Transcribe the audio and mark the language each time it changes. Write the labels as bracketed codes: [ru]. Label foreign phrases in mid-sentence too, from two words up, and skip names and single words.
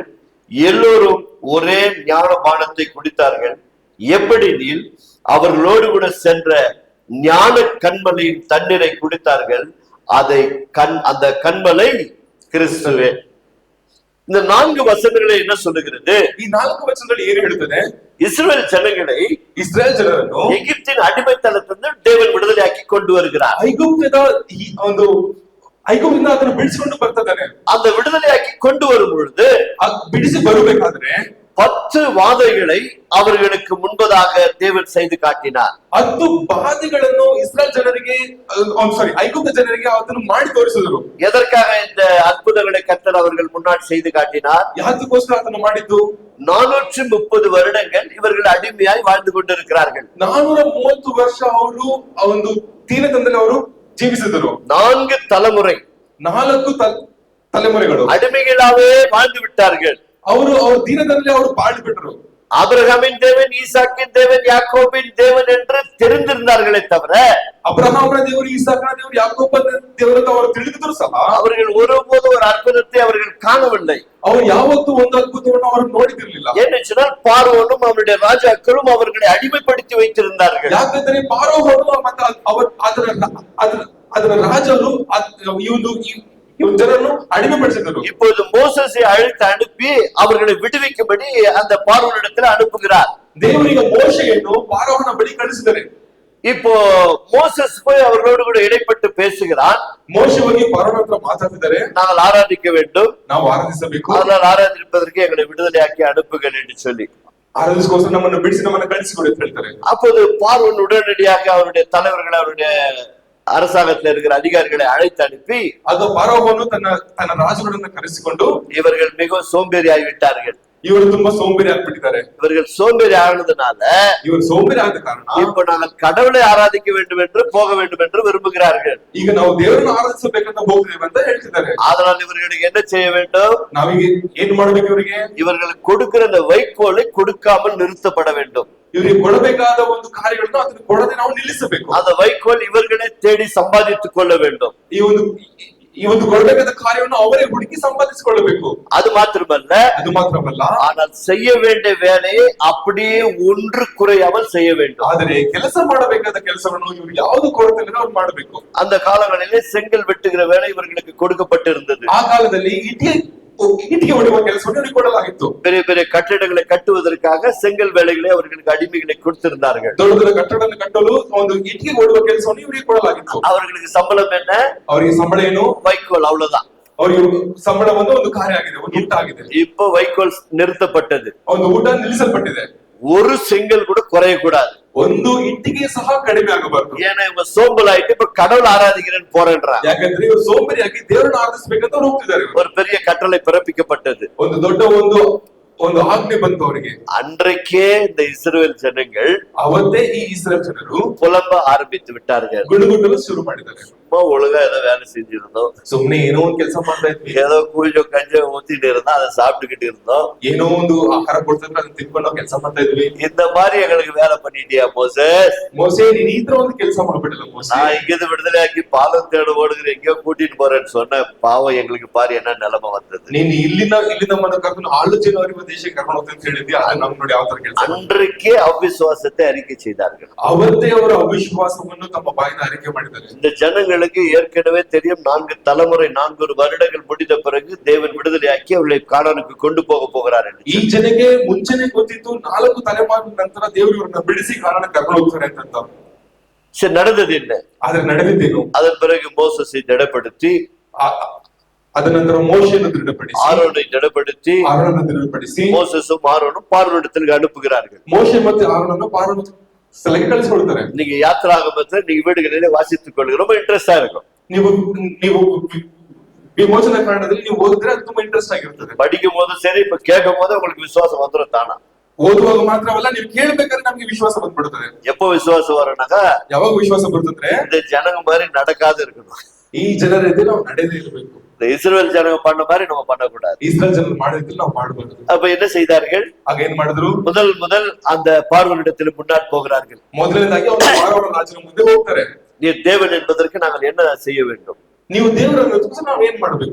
[ta] எல்லோரும் ஒரே ஞான பானத்தை குடித்தார்கள். எப்படினில் அவர்களோடு கூட சென்ற ஞான கண்மலையின் தண்ணீரை குடித்தார்கள். அந்த கண்மலை கிறிஸ்துவே. இந்த 4 வசனங்களை என்ன சொல்லுகிறது? [kn] ಈ 4 ವಚನಗಳು ಏನು ಹೇಳುತ್ತದೆ? [ta] இஸ்ரவேல் ஜனங்களை [kn] ಇಸ್ರಾಯೇಲ್ ಜನರನ್ನು [ta] எகிப்தின் அடிமைத்தனத்திலிருந்து தேவன் விடுதலையாக்கி கொண்டு வருகிறார். [kn] ಐಗುಪ್ತದಿಂದ ಅದನ್ನು ಬಿಡಿಸಿಕೊಂಡು ಬರ್ತಿದ್ದಾನೆ. [ta] அந்த விடுதலையாக்கி கொண்டு வரும் பொழுது [kn] ಬಿಡಿಸಿ ಬರಬೇಕಾದ್ರೆ [ta] 10 வாதைகளை அவர்களுக்கு முன்பதாக தேவன் செய்து காட்டினார். [kn] 10 ಬಾಧೆಗಳನ್ನು ಇಸ್ರಾಯೇಲ್ ಜನರಿಗೆ ಐಗುಪ್ತ ಜನರಿಗೆ ಅದನ್ನು ಮಾಡಿ ತೋರಿಸಿದರು. [ta] எதற்காக இந்த அற்புதங்களை கர்த்தர் அவர்கள் முன்னாடி செய்து காட்டினார்? [kn] ಯಾತಕ್ಕೋಸ್ಕರ ಅದನ್ನು ಮಾಡಿದ್ದು? [ta] 430 வருடங்கள் இவர்கள் அடிமையாய் வாழ்ந்து கொண்டிருக்கிறார்கள். [kn] 430 ವರ್ಷ ಅವರು ಒಂದು ದೀನತನದಲ್ಲಿ ಅವರು ಜೀವಿಸಿದರು. [ta] 4 தலைமுறை, [kn] 4 ತಲೆಮಾರುಗಳು [ta] அடிமைகளாவே வாழ்ந்து விட்டார்கள். [kn] ಅವರು ದೀನದಲ್ಲಿ ಅವರು ಬಾಳಿ ಬಿಟ್ಟರು. [ta] ஆபிரகாமின் தேவன், ஈசாக்கின் தேவன், யாக்கோபின் தேவன் என்று தெரிந்திருந்தார்களே தவிர, [kn] ಅಬ್ರಹಾಮನ ದೇವರು, ಇಸಾಕನ ದೇವರು, ಯಾಕೋಬನ ದೇವರು ಅವರು ತಿಳಿದಿದ್ರು ಸಹ [ta] அவர்கள் ஒருபோது ஒரு அற்புதத்தை அவர்கள் காணவில்லை. [kn] ಅವರು ಯಾವತ್ತೂ ಒಂದು ಅದ್ಭುತವನ್ನು ಅವರು ನೋಡಿದಿರಲಿಲ್ಲ. [ta] ஏன்னு சொன்னால் பார்வோனும் அவருடைய ராஜாக்களும் அவர்களை அடிமைப்படுத்தி வைத்திருந்தார்கள். [kn] ಯಾಕಂದ್ರೆ ಪಾರೋಹನು ಮತ್ತು ಅದರ ರಾಜರು ಜನರನ್ನು ಅಡಿಮೆಪಡಿಸಿದರು. [ta] இப்போது மோசேசை அழைத்து அனுப்பி அவர்களை விடுவிக்கும்படி அந்த பார்வோனிடத்தில் அனுப்புகிறார். [kn] ದೇವರಿಗೆ ಮೋಶೆಯನ್ನು ಪಾರೋಹನ ಬಳಿ ಕಳಿಸಿದರೆ, [ta] இப்போ மோசஸ் போய் அவர்களோடு கூட இடைப்பட்டு பேசுகிறான். [kn] ಮೋಶೆ ಹೋಗಿ ಪಾರೋಹನ ಹತ್ರ ಮಾತಾಡ್ತಿದ್ದಾರೆ, [ta] நாங்கள் ஆராதிக்க வேண்டும், [kn] ನಾವು ಆರಾಧಿಸಬೇಕು, [ta] அதனால் ஆராதிப்பதற்கு எங்களை விடுதலையாக்கி அனுப்புங்கள் என்று சொல்லி [kn] ಆರಾಧಿಸೋಸ್ಕರ ನಮ್ಮನ್ನು ಬಿಡಿಸಿ ನಮ್ಮನ್ನು ಕಳಿಸಿಕೊಡಿ ಅಂತ ಹೇಳ್ತಾರೆ. [ta] அப்போது பார்வோன் உடனடியாக அவருடைய தலைவர்களை, அவருடைய அரசாங்கத்தில் இருக்கிற அதிகாரிகளை அழைத்து அனுப்பி, [kn] ಅದು ಪಾರೋಹನು ತನ್ನ ರಾಜುಗಳನ್ನು ಕರೆಸಿಕೊಂಡು, [ta] இவர்கள் மிகவும் சோம்பேறி ஆகிவிட்டார்கள், [kn] ಇವರು ತುಂಬಾ ಸೋಂಬೇರಿ ಆಗ್ಬಿಟ್ಟಿದ್ದಾರೆ. [ta] இவர்கள் சோம்பேறி ஆனதுனால [kn] ಇವರು ಸೋಂಬೇರಿ ಆದ ಕಾರಣ [ta] இப்ப நாங்கள் கடவுளை ஆராதிக்க வேண்டும் என்று போக வேண்டும் என்று விரும்புகிறார்கள். [kn] ಈಗ ನಾವು ದೇವರನ್ನು ಆರಾಧಿಸಬೇಕಂತ ಹೋಗ್ತೇವೆ ಅಂತ ಹೇಳ್ತಿದ್ದಾರೆ. [ta] அதனால் இவர்களுக்கு என்ன செய்ய வேண்டும்? [kn] ನಾವೀಗ ಏನ್ ಮಾಡ್ಬೇಕು? ಇವರಿಗೆ [ta] இவர்களுக்கு கொடுக்கிற அந்த வைக்கோலை கொடுக்காமல் நிறுத்தப்பட வேண்டும். [kn] ಇವರಿಗೆ ಕೊಡಬೇಕಾದ ಒಂದು ಕಾರ್ಯಗಳನ್ನು ಅದನ್ನು ಕೊಡದೆ ನಾವು ನಿಲ್ಲಿಸಬೇಕು. [ta] அந்த வைக்கோல் இவர்களே தேடி சம்பாதித்துக் கொள்ள வேண்டும். [kn] ಈ ಒಂದು ಕೊಡಬೇಕಾದ ಕಾರ್ಯವನ್ನು ಅವರೇ ಹುಡುಕಿ ಸಂಪಾದಿಸಿಕೊಳ್ಳಬೇಕು. [ta] அது மாத்திரமல்ல, ஆனால் செய்ய வேண்டிய வேலையை அப்படியே ஒன்று குறையாமல் செய்ய வேண்டும். [kn] ಆದರೆ ಕೆಲಸ ಮಾಡಬೇಕಾದ ಕೆಲಸವನ್ನು ಇವರು ಯಾವುದು ಕೊರತೆ ಇಲ್ಲದೆ ಅವರು ಮಾಡಬೇಕು. [ta] அந்த காலங்களிலே செங்கல் வெட்டுகிற வேலை இவர்களுக்கு கொடுக்கப்பட்டிருந்தது. [kn] ಆ ಕಾಲದಲ್ಲಿ ಇಟ್ಟಿಗೆ ಹೊಡೆಯುವ ಕೆಲಸವನ್ನು ಕೊಡಲಾಗಿತ್ತು. [ta] பெரிய பெரிய கட்டிடங்களை கட்டுவதற்காக செங்கல் வேலைகளை அவர்களுக்கு அடிமைகளை கொடுத்திருந்தார்கள். [kn] ದೊಡ್ಡ ದೊಡ್ಡ ಕಟ್ಟಡವನ್ನು ಕಟ್ಟಲು ಒಂದು ಇಟ್ಟಿಗೆ ಹೊಡೆಯುವ ಕೆಲಸವನ್ನು ಇವರಿಗೆ ಕೊಡಲಾಗಿತ್ತು. [ta] அவர்களுக்கு சம்பளம் என்ன? [kn] ಅವರಿಗೆ ಸಂಬಳ ಏನು? [ta] வைக்கோல், அவ்வளவுதான். [kn] ಅವರಿಗೆ ಸಂಬಳ ಒಂದು ಕಾರ್ಯ ಆಗಿದೆ, ಒಂದು ಊಟ ಆಗಿದೆ. [ta] இப்போ வைக்கோல் நிறுத்தப்பட்டது, [kn] ಒಂದು ಊಟ ನಿಲ್ಲಿಸಲ್ಪಟ್ಟಿದೆ. [ta] ஒரு செங்கல் கூட குறையக்கூடாது, [kn] ಒಂದು ಇಟ್ಟಿಗೆ ಸಹ ಕಡಿಮೆ ಆಗಬಾರದು. [ta] ஏன்னா இவங்க சோம்பல் ஆயிட்டு இப்ப கடவுள் ஆராதிக்கிறேன்னு போறேன்றான். [kn] ಯಾಕಂದ್ರೆ ಇವರು ಸೋಂಬೇರಿಯಾಗಿ ದೇವರನ್ನು ಆರಾಧಿಸಬೇಕಂತ ಹೋಗ್ತಿದ್ದಾರೆ. [ta] ஒரு பெரிய கட்டளை பிறப்பிக்கப்பட்டது, [kn] ಒಂದು ದೊಡ್ಡ ಒಂದು ಆಜ್ಞೆ ಬಂತು ಅವರಿಗೆ. [ta] அன்றைக்கே இந்த இஸ்ரவேல் ஜனங்கள் [kn] ಅವತ್ತೇ ಈ ಇಸ್ರಾಯೇಲ್ ಜನರು [ta] புலம்ப ஆரம்பித்து விட்டார்கள். [kn] ಗುಡುಗುಟ್ಟಲು ಶುರು ಮಾಡಿದ್ದಾರೆ. [ta] சும்மா ஒழுங்கா ஏதோ வேலை செஞ்சிருந்தோம், [kn] ಸುಮ್ನೆ ಏನೋ ಒಂದು ಕೆಲಸ ಮಾಡ್ತಾ ಇದ್ವಿ, [ta] ஏதோ கொஞ்சம் கஞ்சம் ஊத்திட்டு இருந்தோம், அதை சாப்பிட்டுக்கிட்டு இருந்தோம், [kn] ಏನೋ ಒಂದು ಆಹಾರ ಕೊಡ್ತಿದ್ರೆ ಅದನ್ನ ತಿನ್ಕೊಂಡು ಕೆಲಸ ಮಾಡ್ತಾ ಇದ್ವಿ. [ta] இந்த மாதிரி எங்களுக்கு வேலை பண்ணிட்டியா மோசேஸ்? [kn] ಮೋಸೆ, ನೀನ್ ಈ ತರ ಒಂದು ಕೆಲಸ ಮಾಡ್ಬಿಡಲ್ಲ ಮೋಸೆ. [ta] நான் இங்கிருந்து விடுதலையாக்கி பாலம் தேட ஓடுகிற எங்கேயோ கூட்டிட்டு போறேன்னு சொன்ன பாவம் எங்களுக்கு பாரு என்ன நிலைமை வந்தது. [kn] ನೀನ್ ಇಲ್ಲಿಂದ ನಮ್ಮನ್ನು ಕರ್ಕೊಂಡು ಆಲೋಚನೆ ದೇಶಕ್ಕೆ ಕರ್ಕೊಂಡು ಹೋಗ್ತಾ ಅಂತ ಹೇಳಿದ್ವಿ. ಅದು ನಮ್ ನೋಡಿ ಯಾವ ತರ ಕೆಲಸ. [ta] அன்றைக்கே அவிசுவாசத்தை அறிக்கை செய்தார்கள். [kn] ಅವತ್ತೇ ಅವರ ಅವಿಶ್ವಾಸವನ್ನು ತಮ್ಮ ಬಾಯಿಂದ ಅರಿಕೆ ಮಾಡಿದ್ದಾರೆ. [ta] இந்த ஜனங்களை ஜனங்களுக்கு ஏற்கனவே தெரியும், 4 தலைமுறை 400 வருடங்கள் முடிந்த பிறகு தேவன் விடுதலையாக்கி அவர்களை கானானுக்கு கொண்டு போகிறார் என்று. [kn] ಈ ಜನಕ್ಕೆ ಮುಂಚೆನೆ ಗೊತ್ತಿತ್ತು 4 ತಲೆಮಾರಿನ ನಂತರ ದೇವರು ಇವರನ್ನ ಬಿಡಿಸಿ ಕಾನಾನಕ್ಕೆ ಕರ್ಕೊಂಡು ಹೋಗ್ತಾರೆ ಅಂತ. [ta] சரி, நடந்தது என்ன? [kn] ಆದ್ರೆ ನಡೆದಿದ್ದೇನು? [ta] அதன் பிறகு மோசேசை திடப்படுத்தி, [kn] ಅದ ನಂತರ ಮೋಶೆಯನ್ನು ದೃಢಪಡಿಸಿ, [ta] ஆரோனை திடப்படுத்தி, [kn] ಆರೋನನ್ನು ದೃಢಪಡಿಸಿ, [ta] மோசேசும் ஆரோனும் பார்வோனிடத்திற்கு அனுப்புகிறார்கள். [kn] ಮೋಶೆ ಮತ್ತೆ ಆರೋನನ್ನು ಪಾರೋನ ಸ್ಥಳಕ್ಕೆ ಕಳಿಸಿಕೊಳ್ತಾರೆ. [ta] நீங்க யாத்திராகமத்தை நீங்க வீடுகளிலே வாசித்துக் கொள்ளுங்க, ரொம்ப இன்ட்ரெஸ்டா இருக்கும். [kn] ನೀವು ನೀವು ವಿಮೋಚನ ಕಾಂಡದಲ್ಲಿ ನೀವು ಓದಿದ್ರೆ ಅದು ತುಂಬಾ ಇಂಟ್ರೆಸ್ಟ್ ಆಗಿರ್ತದೆ. [ta] படிக்கும் போதும் சரி, இப்ப கேட்கும் போது உங்களுக்கு விசுவாசம் வந்துடும் தானா. [kn] ಓದುವಾಗ ಮಾತ್ರವಲ್ಲ, ನೀವು ಕೇಳಬೇಕಾದ್ರೆ ನಮ್ಗೆ ವಿಶ್ವಾಸ ಬಂದ್ಬಿಡುತ್ತದೆ. [ta] எப்போ விசுவாசம் வரும்னாக்கா, [kn] ಯಾವಾಗ ವಿಶ್ವಾಸ ಬರ್ತಂದ್ರೆ [ta] இந்த ஜனங்க மாதிரி நடக்காது இருக்கணும். [kn] ಈ ಜನರ ಎದುರು ನಾವು ನಡೆದೇ ಇರಬೇಕು. [ta] இந்த இஸ்ரவேல் ஜனங்க பண்ண மாதிரி நம்ம பண்ணக்கூடாது. [kn] ಇಸ್ರೇಲ್ ಜನರು ಮಾಡಿದ್ರೆ ನಾವು ಮಾಡಬಾರದು. [ta] அப்ப என்ன செய்தார்கள்? [kn] ಆಗ ಏನ್ ಮಾಡಿದ್ರು? [ta] முதல் அந்த பார்வோனிடத்தில் முன்னாடி போகிறார்கள். [kn] ಮೊದಲನೇದಾಗಿ ಅವರು ಪಾರೋನ ರಾಜನ ಮುಂದೆ ಹೋಗ್ತಾರೆ. [ta] நீ தேவன் என்பதற்கு நாங்கள் என்ன செய்ய வேண்டும்? [kn] ನೀವು ದೇವರನ್ನು ತೋರಿಸಿ ನಾವು ಏನ್ ಮಾಡಬೇಕು?